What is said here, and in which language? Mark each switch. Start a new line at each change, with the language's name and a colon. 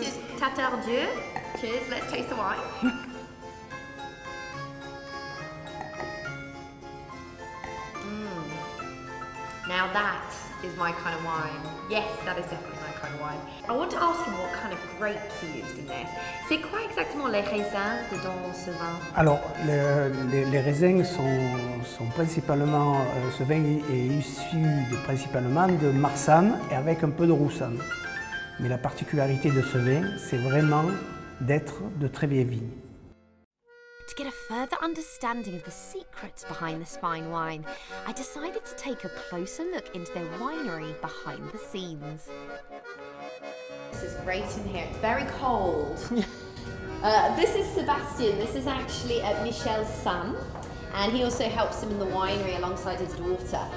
French: Monsieur Tatardieu.
English: Cheers, let's taste the wine. Now that is my kind of wine. Yes, that is definitely my kind of wine. I want to ask him what kind of grapes he used in this.
French: C'est quoi exactement les raisins dans ce vin? Alors, les raisins sont principalement, ce vin est issu principalement de marsanne et avec un peu de roussanne. Mais la particularité de ce vin, c'est vraiment d'être de très vieilles vignes.
English: To get a further understanding of the secrets behind this fine wine, I decided to take a closer look into their winery behind the scenes. This is great in here. It's very cold. This is Sebastian. This is actually Michel's son, and he also helps him in the winery alongside his daughter.